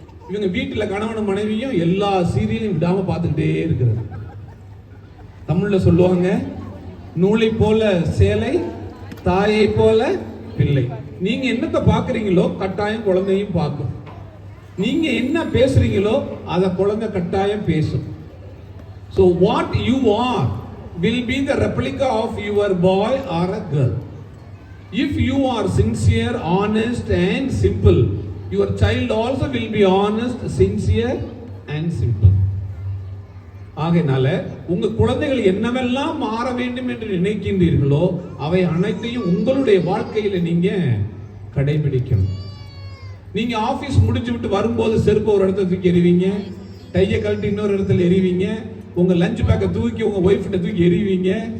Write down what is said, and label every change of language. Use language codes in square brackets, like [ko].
[ta] இவங்க வீட்டில் கணவனும் மனைவியும் எல்லா சீரியலையும் விடாமல் பார்த்துக்கிட்டே இருக்கிறது. தமிழில் சொல்லுவாங்க, நூலை போல சேலை, தாயை போல பிள்ளை. நீங்க என்னத்தை பார்க்குறீங்களோ கட்டாயம் குழந்தையும் பார்க்கும். நீங்க என்ன பேசுறீங்களோ அதை குழந்தை கட்டாயம் பேசும். [en] So what you are will be the replica of your boy or a girl. If you are sincere, honest and simple, your child also will be honest, sincere and simple. [ta] ஆகையினால உங்க குழந்தைகள் என்னவெல்லாம் மாற வேண்டும் என்று நினைக்கின்றீர்களோ அவை அனைத்தையும் உங்களுடைய வாழ்க்கையில நீங்க கடைபிடிக்கணும். நீங்க ஆபீஸ் முடிச்சு விட்டு வரும்போது செருப்பு ஒரு இடத்துல தூக்கி எறிவீங்க, டையை கழட்டி இன்னொரு இடத்துல எறிவீங்க, உங்க லஞ்ச் பேக்கை தூக்கி உங்க ஒய்ஃப் கிட்ட தூக்கி எறிவீங்க.